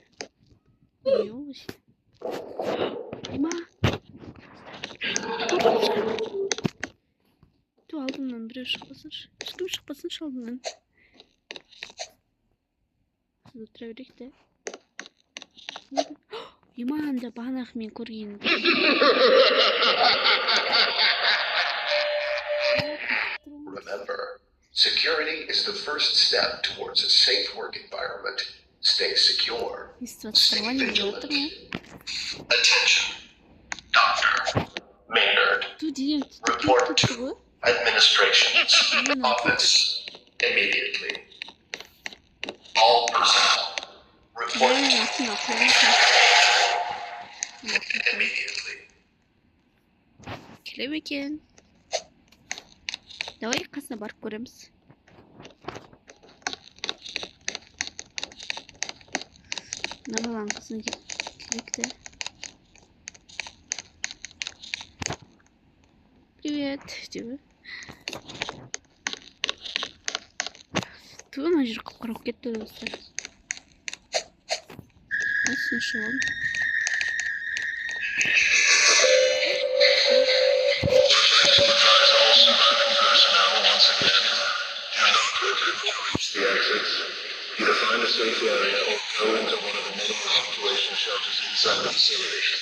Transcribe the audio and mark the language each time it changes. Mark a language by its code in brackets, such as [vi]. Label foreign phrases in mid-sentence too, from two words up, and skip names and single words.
[kk] Не ол ше? Ма? Ту алдымнан біреу шықпасыншы. Ешкім шықпасыншы алдымнан. Сіз отыра берейік те. Анда бағанағы мен көрген. [en] Remember, security is the first step towards a safe work environment. Stay secure. Stay vigilant. Attention. Dr. Maynard. DM Report to Administration's office immediately. All personnel report immediately. [kk] Келем екен. Давай қасына барып көреміз. Набаланың қасына керекті. Привет, деп. Ту ана жер қып-қырып кетті достар. Осыншы ол. [en] The exits. Either find a safe area or go into one of the many evacuation shelters inside the facility.